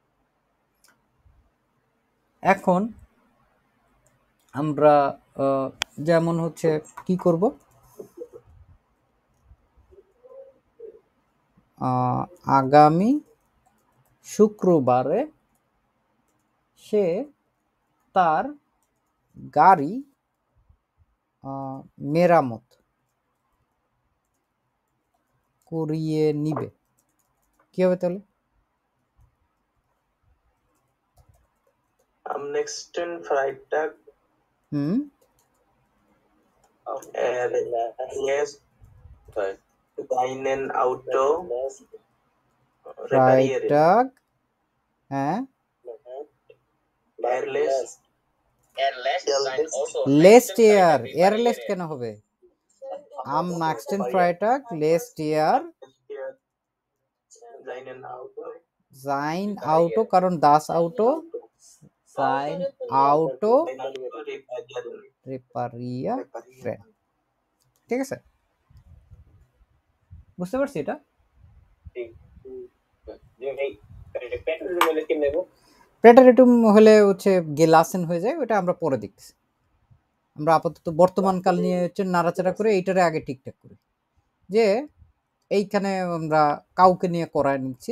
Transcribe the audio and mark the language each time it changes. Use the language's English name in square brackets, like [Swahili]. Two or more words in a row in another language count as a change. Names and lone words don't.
[Bangla] এখন আমরা যেমন হচ্ছে কি করব, আগামী শুক্রবারে সে তার গাড়ি মেরামত করিয়ে নিবে। কি হবে তাহলে? [German] Am nächsten Freitag lässt deinen Auto reparieren. Freitag, [Bangla] হ্যাঁ, [German] lässt er, er lässt [Bangla] কেন হবে? [German] am nächsten Freitag lässt er sein Auto, কারণ das Auto sein Auto reparieren, [Bangla] ঠিক আছে? বুঝতে পারছি এটা? প্রেটারেটুম হলে হচ্ছে গেলাসেন হয়ে যায়, ওটা আমরা পরে দেখছি। আমরা আপাতত বর্তমানকাল নিয়ে হচ্ছে নাড়াচাড়া করে এইটারে আগে ঠিকঠাক করি, যে এইখানে আমরা কাউকে নিয়ে করায় নিচ্ছি।